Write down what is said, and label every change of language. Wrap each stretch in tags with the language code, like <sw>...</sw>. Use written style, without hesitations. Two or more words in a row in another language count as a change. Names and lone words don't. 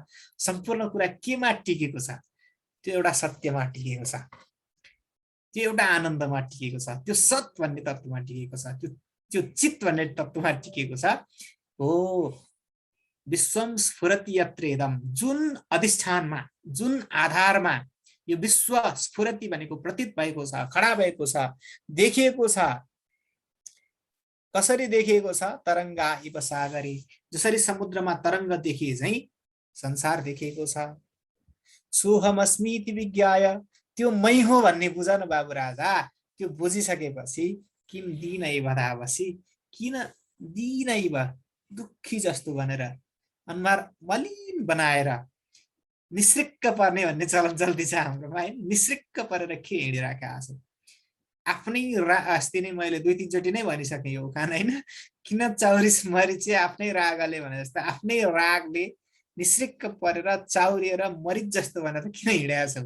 <ne>सम्पूर्ण कुरा केमा टिकेको छ? त्यो एउटा सत्यमा टिकेको छ, त्यो एउटा आनन्दमा टिकेको छ, त्यो सत भन्ने तत्त्वमा टिकेको छ, त्यो चित भन्ने तत्त्वमा टिकेको छ। हो</ne> <sa>विश्वम स्फुरति यत्रेदम,</sa> <ne>जुन अधिष्ठानमा, जुन आधारमा यो विश्व स्फुरति भनेको प्रतीत भएको छ, खडा भएको छ, देखिएको छ। कसरी देखिएको छ?</ne> <sa>तरङ्गा इव सागरे,</sa> <ne>जसरी समुद्रमा तरङ्ग देखिए झैं संसार देखिएको छ।</ne> <sa>सोऽहमस्मीति विज्ञाय,</sa> <ne>त्यो मै हो भन्ने बुझ न बाबु राजा। त्यो बुझिसकेपछि</ne> <sa>किम दीन इव धावसि, किन दीन इव,</sa> <ne>दुखी जस्तो भनेर अनुहार मलिन बनाएर निश्रिक्क पर्ने भन्ने चलन चल्ती छ हाम्रोमा है। निश्रिक्क परेर के हिँडिरहेका छौ? आफ्नै अस्ति नै मैले 2-3 चोटि नै भनिसकेँ यो उखान हैन। किन चौरिस मरिचे आफ्नै रागले भने जस्तो, आफ्नै रागले निश्रिक्क परेर चाउरिएर मरिच जस्तो भनेर किन हिँडेका छौ?</ne>